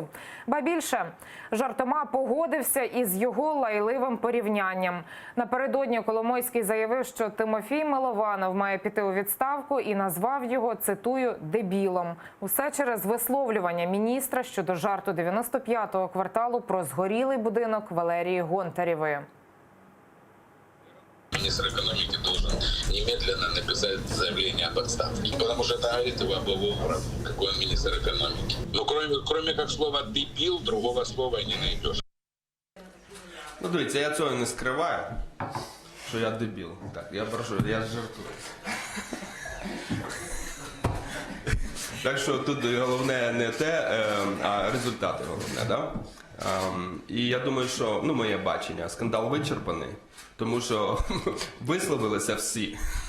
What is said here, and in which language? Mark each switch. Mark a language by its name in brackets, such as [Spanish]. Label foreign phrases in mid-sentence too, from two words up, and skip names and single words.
[Ukrainian] Ба більше, жартома погодився із його лайливим порівнянням. Напередодні Коломойський заявив, що Тимофій Милованов має піти у відставку і назвав його, цитую, «дебілом». Усе через висловлювання міністра щодо жарту 95-го кварталу про згорілий будинок Валерії Гонтарєвої. [Russian] Министр экономики должен немедленно написать заявление об отставке. Потому что это говорит его об его уровне, какой он министр экономики. Но кроме как слова «дебил», другого слова не найдешь. [Ukrainian] Ну, дивіться, я цього не скриваю, що я дебіл. Так, я прошу, я жартую. Так що тут головне не те, а результати головне, да? І я думаю, що, моє бачення, скандал вичерпаний, тому що висловилися всі.